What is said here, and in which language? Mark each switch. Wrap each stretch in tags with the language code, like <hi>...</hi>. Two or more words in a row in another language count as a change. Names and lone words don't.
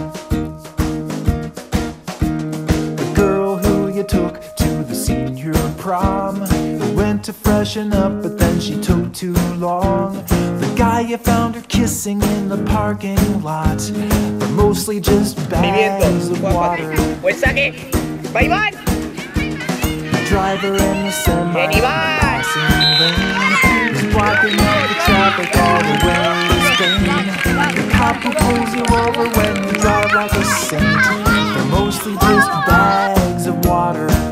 <en>The girl who you took to the senior prom, who went to freshen up but then she took too long. The guy you found her kissing in the parking lot, they're mostly just bags of water.</en> <es>Pues saque. ¡Va Iván!</es> <en>The driver in the semi passing lane, who's blocking up the traffic all the way to Spain. The cop who pulls you over when you drive like a saint, they're mostly just bags of water.</en>